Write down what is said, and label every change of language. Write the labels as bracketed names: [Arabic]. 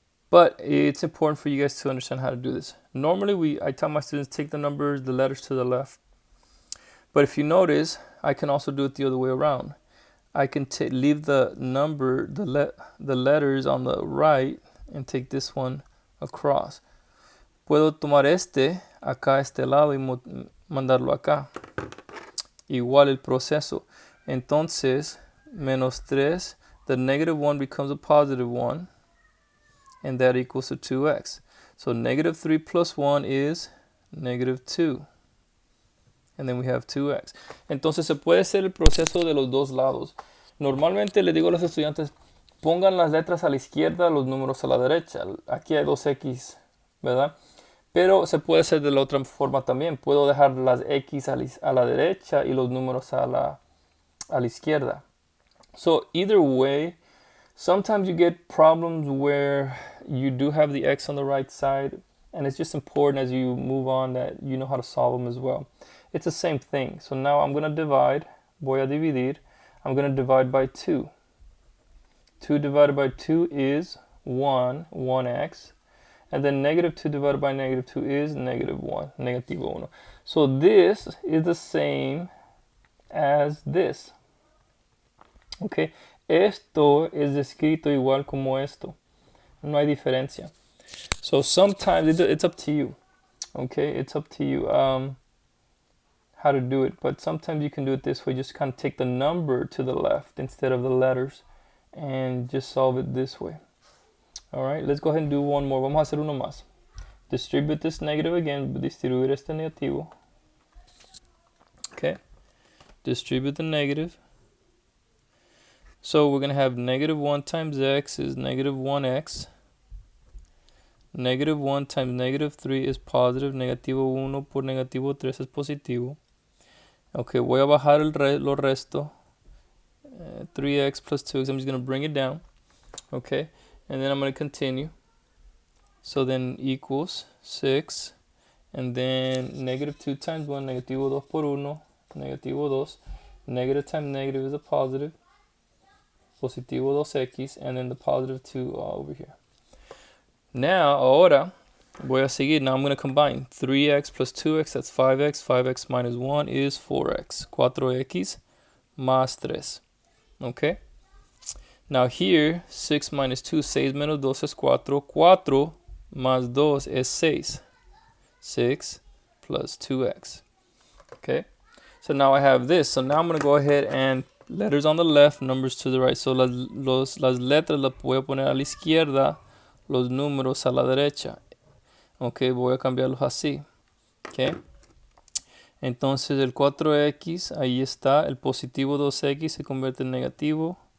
[English] But it's important for you guys to understand how to do this. Normally, I tell my students take the numbers, the letters to the left. But if you notice, I can also do it the other way around. I can leave the number, the letters on the right and take this one across. [Spanish] Puedo tomar acá este lado y mandarlo acá. Igual el proceso. Entonces, menos 3, [English] the negative 1 becomes a positive 1. And that equals to 2x. So negative 3 plus 1 is negative 2. And then we have 2x. [Spanish] Entonces se puede hacer el proceso de los dos lados. Normalmente les digo a los estudiantes, pongan las letras a la izquierda, los números a la derecha. Aquí hay 2x, ¿verdad? Pero se puede hacer de la otra forma también. Puedo dejar las x a la derecha y los números a la izquierda. [English] So either way, sometimes you get problems where you do have the x on the right side, and it's just important as you move on that you know how to solve them as well. It's the same thing. So now I'm going to divide. [Spanish] Voy a dividir. [English] I'm going to divide by 2. 2 divided by 2 is 1x. And then negative 2 divided by negative 2 is negative 1, [Spanish] negativo 1. [English] So this is the same as this. Okay. [Spanish] Esto es escrito igual como esto. No hay diferencia. [English] So sometimes it's up to you. Okay, it's up to you how to do it. But sometimes you can do it this way. Just kind of take the number to the left instead of the letters and just solve it this way. All right, let's go ahead and do one more. [Spanish] Vamos a hacer uno más. [English] Distribute this negative again. [Spanish] Distribuir este negativo. Okay. [English] Distribute the negative. So we're going to have negative 1 times x is negative 1x. Negative 1 times negative 3 is positive. [Spanish] Negativo 1 por negativo 3 es positivo. Ok, voy a bajar lo resto. [English] 3x plus 2x. I'm just going to bring it down. Okay, and then I'm going to continue. So then equals 6. And then negative 2 times 1, [Spanish] negativo 2 por 1, negativo 2. [English] Negative times negative is a positive. Positivo 2x, and then the positive 2 over here. Now, [Spanish] ahora, voy a seguir. [English] Now I'm going to combine 3x plus 2x, that's 5x. 5x minus 1 is 4x. 4x más 3. Okay? Now here, 6 minus 2, [Spanish] 6 menos 2 es 4. 4 más 2 es 6. [English] 6 plus 2x. Okay? So now I have this. So now I'm going to go ahead and letters on the left, numbers to the right. [Spanish] So las letras las voy a poner a la izquierda, los números a la derecha. Ok, voy a cambiarlos así. Ok. Entonces el 4x, ahí está. El positivo 2x se convierte en negativo.